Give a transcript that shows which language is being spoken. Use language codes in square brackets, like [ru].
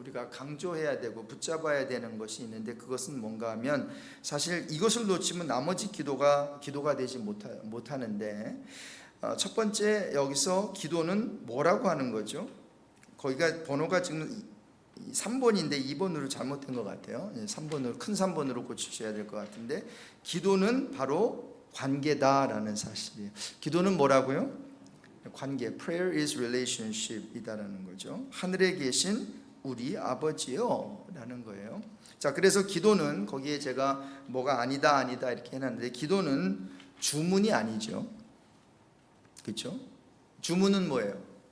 [ko] 우리가 강조해야 되고 붙잡아야 되는 것이 있는데, 그것은 뭔가 하면 사실 이것을 놓치면 나머지 기도가 되지 못하는데, 첫 번째 여기서 기도는 뭐라고 하는 거죠? 거기가 번호가 지금 3번인데 2번으로 잘못된 것 같아요. 3번으로, 큰 3번으로 고치셔야 될 것 같은데, 기도는 바로 관계다라는 사실이에요. 기도는 뭐라고요? 관계. [en] Prayer is relationship [ko] 이다라는 거죠. 하늘에 계신 우리 아버지요 라는 거예요. 자, 그래서 기도는, 거기에 제가 뭐가 아니다 이렇게 해놨는데, 기도는 주문이 아니죠. 그렇죠? 주문은 뭐예요?